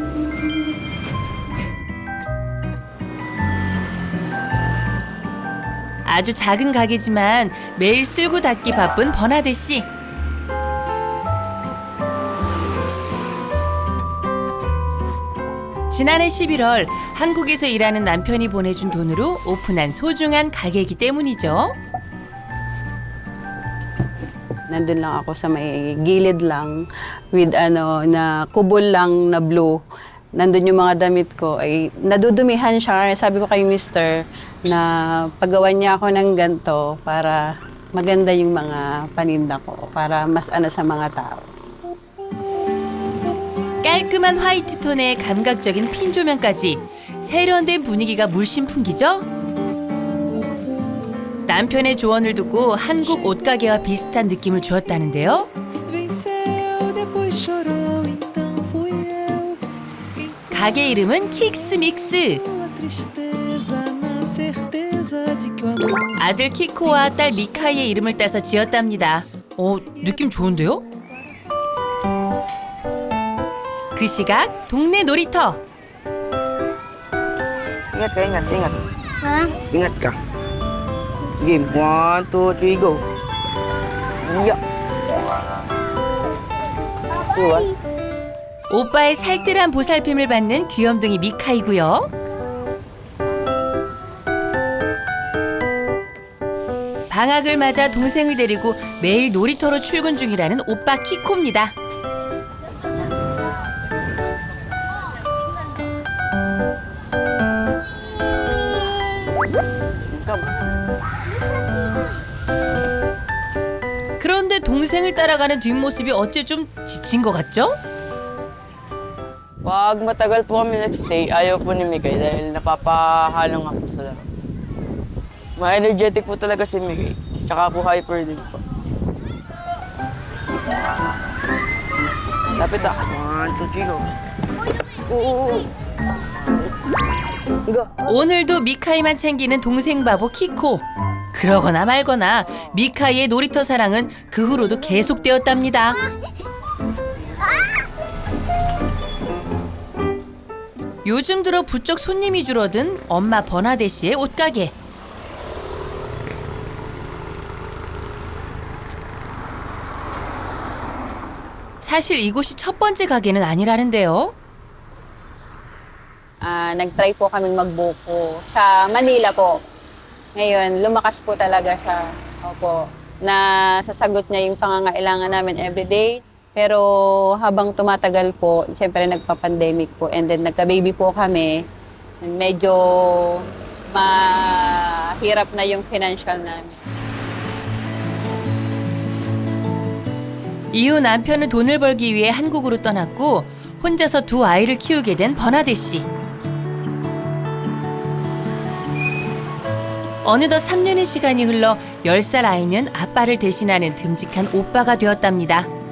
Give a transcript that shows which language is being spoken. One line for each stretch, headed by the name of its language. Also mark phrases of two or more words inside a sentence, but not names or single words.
Korean: 아주 작은 가게지만 매일 쓸고 닦기 바쁜 버나데 씨. 지난해 11월 한국에서 일하는 남편이 보내준 돈으로 오픈한 소중한 가게이기 때문이죠.
Filipino: Nandun lang ako sa may gilid lang with na kubol lang na blue. Nandun yung mga damit ko ay nadudumihan siya. Sabi ko kay mister na paggawan niya ako ng ganito para maganda yung mga paninda ko, para mas sa mga tao.
Korean: 깔끔한 화이트 톤에 감각적인 핀 조명까지 세련된 분위기가 물씬 풍기죠? 남편의 조언을 듣고 한국 옷가게와 비슷한 느낌을 주었다는데요. 가게 이름은 킥스믹스. 아들 키코와 딸 미카이의 이름을 따서 지었답니다. 느낌 좋은데요? 그 시각 동네 놀이터.
Filipino: Ingat ka, ingat, ingat. Ha? Ingat ka.
English: Game. 1, 2, 3, go. Yeah.
Korean: 오빠의 살뜰한 보살핌을 받는 귀염둥이 미카이고요. 방학을 맞아 동생을 데리고 매일 놀이터로 출근 중이라는 오빠 키코입니다. 그런데 동생을 따라가는 뒷모습이 어째 좀 지친 것 같죠?
Filipino: Pag matagal po kami nagstay, ayaw po ni Mikay dahil napapahalo nga po sa laro. Ma-energetic po talaga si Mikay. Tsaka po hyper din po. Lapit 1, 2, 3, go. Oo. Go.
Korean: 오늘도 미카이만 챙기는 동생 바보 키코. 그러거나 말거나 미카이의 놀이터 사랑은 그 후로도 계속되었답니다. 요즘 들어 부쩍 손님이 줄어든 엄마 버나데 씨의 옷가게. 사실 이곳이 첫 번째 가게는 아니라는데요.
Filipino: Nag-try po kaming magbuko sa Manila po. Ngayon, lumakas po talaga siya. Opo. Na sasagot niya yung pangangailangan namin everyday. Pero habang tumatagal po, siyempre nagpa-pandemic po
English: and then
Filipino: nagka-baby po kami. Medyo mahirap na yung financial namin.
Korean: 이후 남편은 돈을 벌기 위해 한국으로 떠났고 혼자서 두 아이를 키우게 된 버나데 씨. 어느덧 3년의 시간이 흘러 10살 아이는 아빠를 대신하는 듬직한 오빠가 되었답니다.